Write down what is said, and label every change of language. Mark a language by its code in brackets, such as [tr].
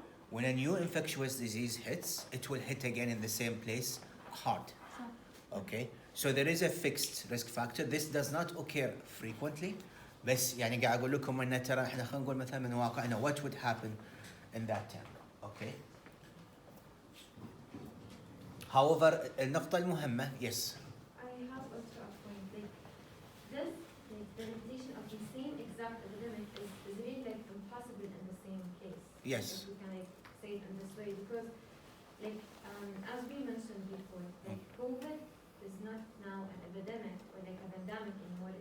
[en] When a new infectious disease hits, it will hit again in the same place hard. Okay? So there is a fixed risk factor. This does not occur frequently. [ar] بس يعني قاعد أقول لكم إن ترى إحنا خلينا نقول مثلا من واقعنا what would happen in that time. [en] Okay? However, النقطة المهمة, yes. I have also a point. Like this, like the repetition of the same exact epidemic is really like impossible in the same case. Yes. If we can like say it in this way, because like as we mentioned before, like COVID is not now an epidemic or like a pandemic anymore.